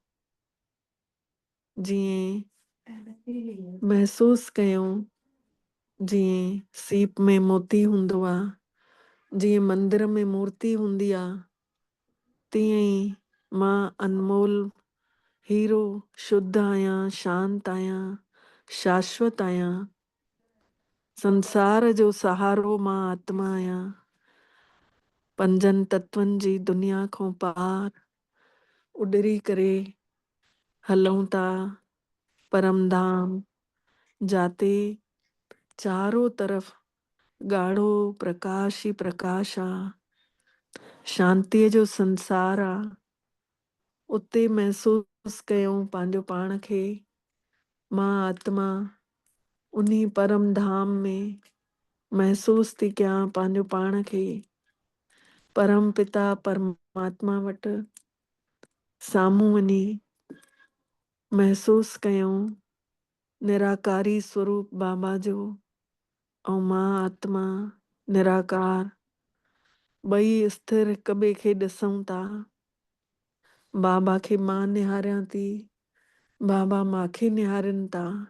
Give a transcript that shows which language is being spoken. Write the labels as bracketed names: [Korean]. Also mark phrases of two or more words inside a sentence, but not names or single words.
[Sindhi] जीअं महसूस कयूं जीअं सीप में मोती हूंदो आहे, जीअं मंदिर में मूर्ति हूंदी आहे, तीअं ई मां अनमोल हीरो शुद्ध आहियां, शांत आहियां, शाश्वत आहियां। संसार जो सहारो मां आत्मा आहियां। पंजनि तत्वनि जी दुनिया खां पार उॾरी करे हलूं था परमधाम, जाते चारों तरफ़ ॻाढ़ो प्रकाश ई प्रकाश आहे। शांतीअ जो संसार आहे। उते महसूस कयूं पंहिंजो पाण खे मां आत्मा उन्ही परम धाम में महसूस थी कयां पंहिंजो पाण खे परम पिता परमात्मा वटि साम्हूं वञी महसूस कयूं निराकारी स्वरूप बाबा जो। ऐं मां आत्मा निराकार ॿई स्थिर हिक ॿिए खे ॾिसूं था। बाबा खे मां निहारियां थी, बाबा मांखे निहारनि था।